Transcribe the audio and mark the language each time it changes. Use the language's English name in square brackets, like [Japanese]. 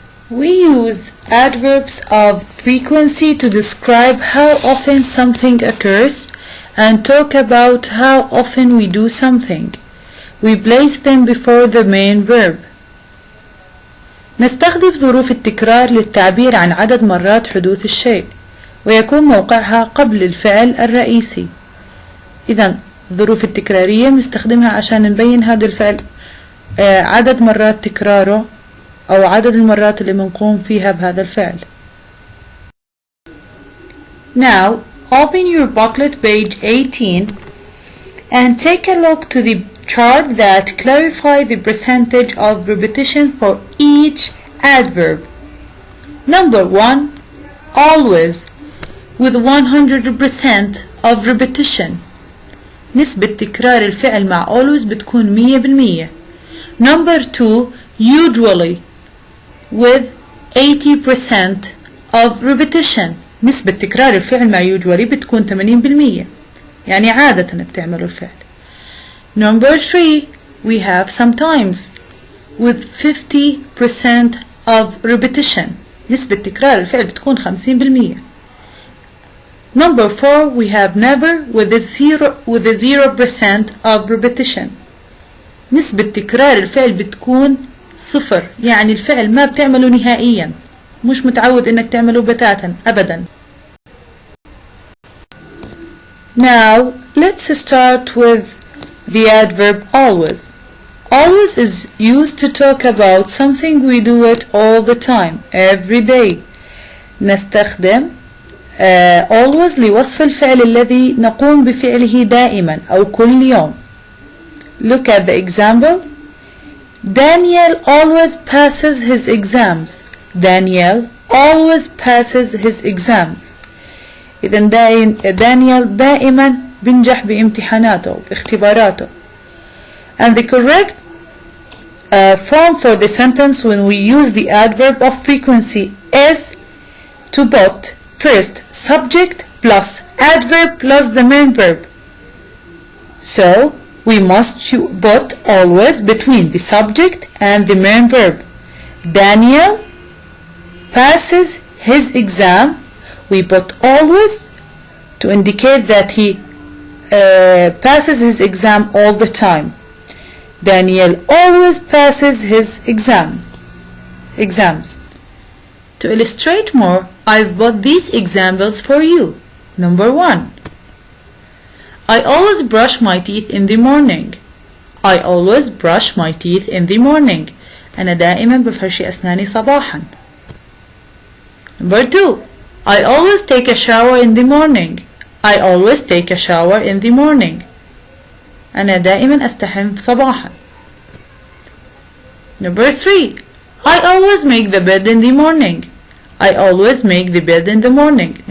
[English] We use adverbs of frequency to describe how often something occurs and talk about how often we do something. We place them before the main verb. [Arabic] نستخدم ظروف التكرار للتعبير عن عدد مرات حدوث الشيء ويكون موقعها قبل الفعل الرئيسي. إذن الظروف التكرارية بنستخدمها عشان نبين هذا الفعل عدد مرات تكراره أو عدد المرات اللي بنقوم فيها بهذا الفعل. [English] Now open your booklet page 18 and take a look to the chart that clarify the percentage of repetition for each adverb. Number 1, always with 100% of repetition. [Arabic] نسبة تكرار الفعل مع always بتكون 100%. [English] Number 2, usually with 80% of repetition. [Arabic] نسبة تكرار الفعل مع usually بتكون 80%. يعني عادة بتعملوا الفعل. [English] Number 3, we have sometimes with 50% of repetition. [Arabic] نسبة تكرار الفعل بتكون 50%. [English] Number 4, we have never with a 0% of repetition. [Arabic] نسبة تكرار الفعل بتكون 0، يعني الفعل ما بتعمله نهائيا، مش متعود انك تعمله بتاتا ابدا. [English] Now let's start with the adverb always. Always is used to talk about something we do it all the time, every day. [Arabic] نستخدم always لوصف الفعل الذي نقوم بفعله دائما أو كل يوم. [English] Look at the example. Daniel always passes his exams. Daniel always passes his exams. [Arabic] إذن دانيال دائما بينجح بامتحاناته باختباراته. [English] And the correct form for the sentence when we use the adverb of frequency is to put first subject plus adverb plus the main verb. So we must put always between the subject and the main verb. Daniel passes his exam. We put always to indicate that he passes his exam all the time. Daniel always passes his exams. To illustrate more, I've put these examples for you. Number 1. I always brush my teeth in the morning. I always brush my teeth in the morning. [Arabic] أنا دائما بفرشي أسناني صباحا. [English] Number 2. I always take a shower in the morning. I always take a shower in the morning. [Arabic] أنا دائما أستحم صباحا. [English] Number 3. I always make the bed in the morning. I always make the bed in the morning.